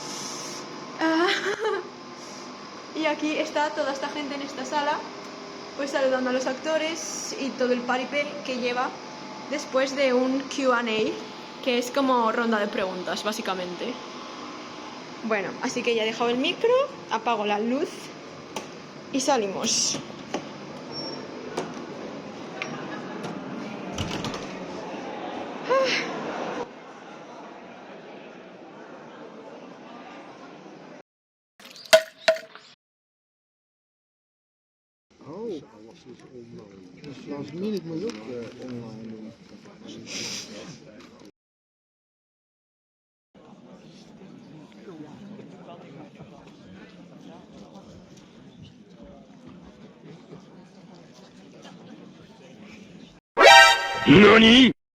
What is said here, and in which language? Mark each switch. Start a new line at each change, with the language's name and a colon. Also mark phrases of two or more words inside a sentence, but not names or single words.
Spanish: Y aquí está toda esta gente en esta sala, pues saludando a los actores y todo el paripé que lleva después de un Q&A, que es como ronda de preguntas, básicamente. Bueno, así que ya he dejado el micro, apago la luz y salimos.
Dutch: Oh, dus
English: last minute
Dutch: moet je ook online doen.
Japanese: NANI?!